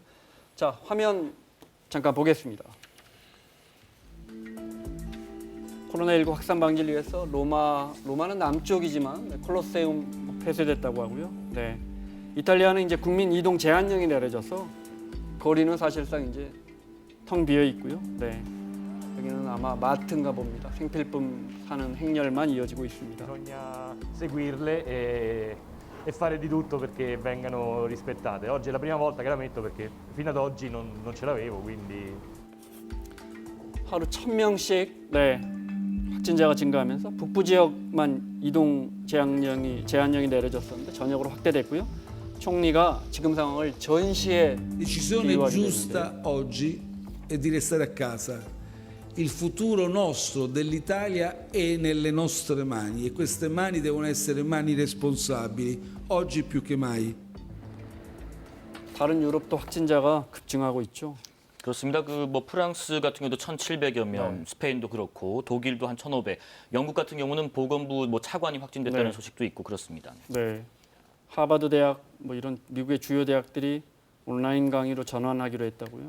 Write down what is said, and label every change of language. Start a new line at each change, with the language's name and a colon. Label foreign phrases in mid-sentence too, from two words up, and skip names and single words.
Korean: 자, 화면 잠깐 보겠습니다. 코로나19 확산 방지를 위해서 로마는 남쪽이지만 콜로세움 폐쇄됐다고 하고요. 네. 이탈리아는 이제 국민 이동 제한령이 내려져서 거리는 사실상 이제 텅 비어 있고요. 네. 여기는 아마 마트인가 봅니다. 생필품 사는 행렬만 이어지고 있습니다.
Italian: Bisogna seguirle e fare di tutto perché vengano rispettate. Oggi è la prima volta che la metto perché fino ad oggi non ce l'avevo, quindi
Korean: 하루 1,000명씩 네, 확진자가 증가하면서 북부 지역만 이동 제한령이 내려졌었는데 전역으로 확대됐고요. 총리가 지금 상황을 전시에
Italian: decisione
Korean: 비유하게
Italian: giusta
Korean: 되는데요.
Italian: oggi è di restare a casa. Il futuro nostro dell'Italia è nelle nostre mani e queste mani devono essere mani responsabili, oggi più che mai.
Korean: 다른 유럽도 확진자가 급증하고 있죠. 그렇습니다. 그 뭐 프랑스 같은 경우도 1,700여 명, 네. 스페인도 그렇고 독일도 한 1,500. 영국 같은 경우는 보건부 뭐 차관이 확진됐다는 네. 소식도 있고 그렇습니다. 네. 하버드 대학 뭐 이런 미국의 주요 대학들이 온라인 강의로 전환하기로 했다고요.